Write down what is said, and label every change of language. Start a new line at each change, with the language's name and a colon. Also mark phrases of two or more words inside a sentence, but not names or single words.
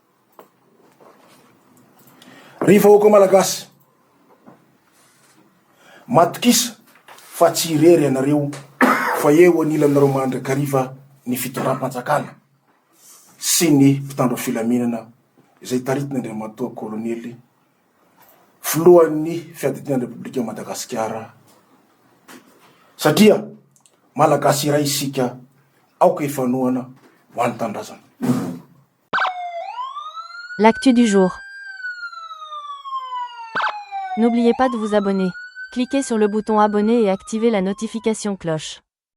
Malagasy: Ry vahoaka malagasy, matokisa fa tsy irery ianareo fa eo anila aminareo mandrakariva ny fitondram-panjakana sy ny mpitandro filaminana izay taritina Andriamatoa Kolonely filohan'ny fiadidinan'ny Repoblika Madagasikara, satria malagasy iray isika aoka ifanohana ho an'ny tandrazana.
French: L'actu du jour. N'oubliez pas de vous abonner. Cliquez sur le bouton abonner et activez la notification cloche.